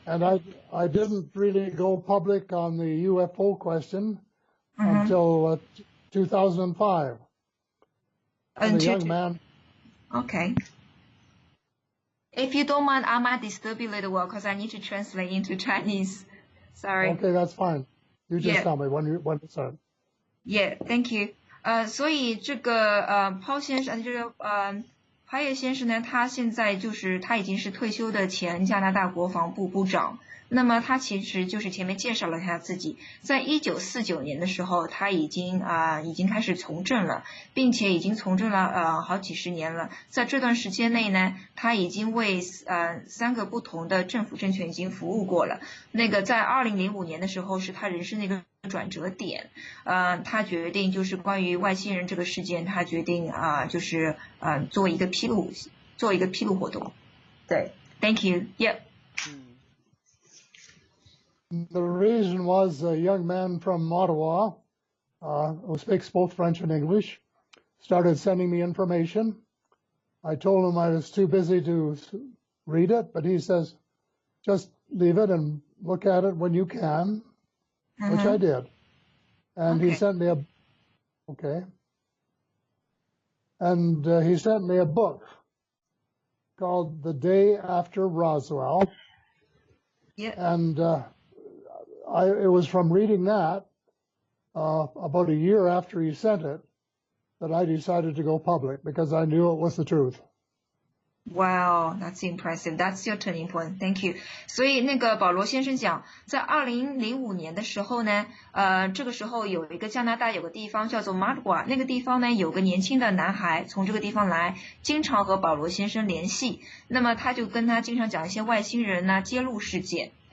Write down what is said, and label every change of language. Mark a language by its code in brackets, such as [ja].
[en] And I didn't really go public on the UFO question until 2005. And a young man. Okay. If you don't mind, I might disturb you a little while because I need to translate into Chinese. Sorry. Okay, that's fine. You just tell me when to start. Yeah, thank you. [zh] 所以这个Paul 先生就是Hellyer 先生呢，他现在就是他已经是退休的前加拿大国防部部长。那么他其实就是前面介绍了他自己，在1949年的时候，他已经开始从政了，并且已经从政了好几十年了。在这段时间内呢，他已经为3个不同的政府政权已经服务过了。那个在2005年的时候是他人生的一个转折点，他决定就是关于外星人这个事件，他决定就是做一个披露活动。对 [en] ，Thank you，Yep。 The reason was a young man from Ottawa, who speaks both French and English, started sending me information. I told him I was too busy to read it, but he says, just leave it and look at it when you can, which I did. And he sent me he sent me a book called The Day After Roswell. Yeah. And it was from reading that about a year after he sent it that I decided to go public because I knew it was the truth. Wow, that's impressive. That's your turning point. Thank you. [zh] 所以那个保罗先生讲，在2005年的时候呢，这个时候有一个加拿大有个地方叫做 Ottawa， 那个地方呢有个年轻的男孩从这个地方来，经常和保罗先生联系。那么他就跟他经常讲一些外星人啊揭露事件。